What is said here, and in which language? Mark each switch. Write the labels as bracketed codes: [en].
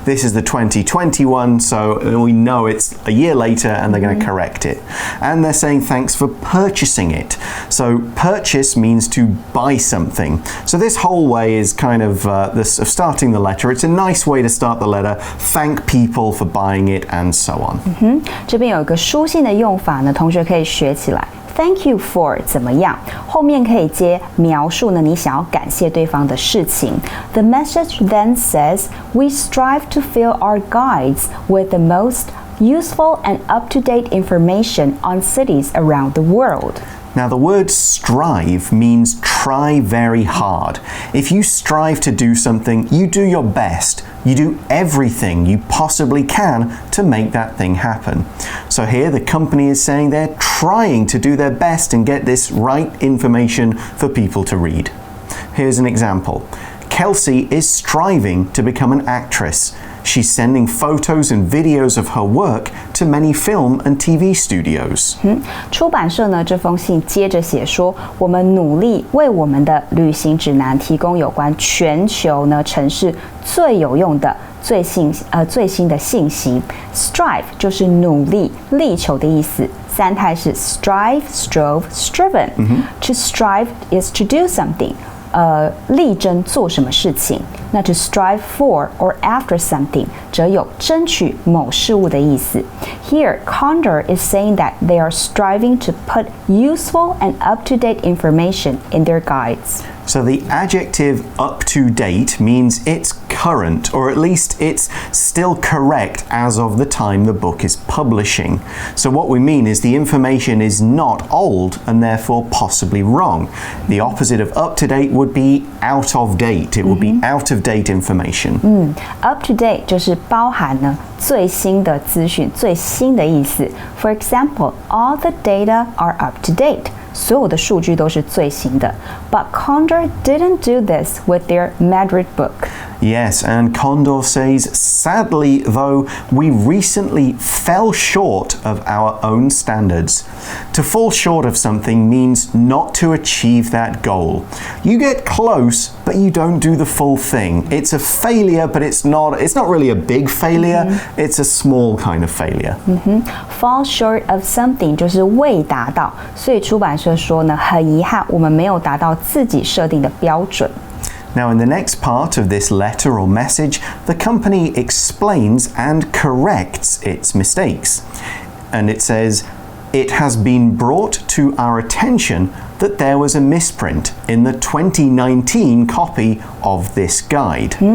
[en] This is the 2020 one, so we know it's a year later and they're going to correct it. And they're saying thanks for purchasing it. So purchase means to buy something. So this whole way is kind of starting the letter. It's a nice way to start the letter. Thank people for buying it and so on. [zh] 这边有一个书信的用法呢，同学可以学起来。 [en] Thank you for [zh] 怎么样？后面可以接描述呢，你想要感谢对方的事情。 [en] The message then says, "We strive to fill our guides with the most useful and up-to-date information on cities around the world." Now the word strive means try very hard. If you strive to do something, you do your best. You do everything you possibly can to make that thing happen. So here the company is saying they're trying to do their best and get this right information for people to read. Here's an example. Kelsey is striving to become an actress. She's sending photos and videos of her work to many film and TV studios. [zh] 出版社呢这封信接着写说，我们努力为我们的旅行指南提供有关全球呢城市最有用的最新的信息。 Strive 就是努力、力求的意思。三态是 [en] strive, strove, striven. To strive is to do something. [zh] 力争做什么事情。那 [en] to strive for or after something [zh] 则有争取某事物的意思。 [en] Here, Condor is saying that they are striving to put useful and up-to-date information in their guides. So the adjective up to date means it's current, or at least it's still correct as of the time the book is publishing. So what we mean is the information is not old and therefore possibly wrong. The opposite of up to date would be out of date. It would be out of date information. [zh] Up to date 就是包含呢最新的资讯、最新的意思。 [en] For example, all the data are up to date. [zh] 所有的数据都是最新的。 [en] But Condor didn't do this with their Madrid book. Yes, and Condor says, sadly, though, we recently fell short of our own standards. To fall short of something means not to achieve that goal. You get close, but you don't do the full thing. It's a failure, but it's not really a big failure. It's a small kind of failure. Fall short of something [zh] 就是未达到，所以出版社说呢，很遗憾，我们没有达到自己设定的标准。 [en] Now, in the next part of this letter or message, the company explains and corrects its mistakes. And it says, it has been brought to our attention that there was a misprint in the 2019 copy of this guide.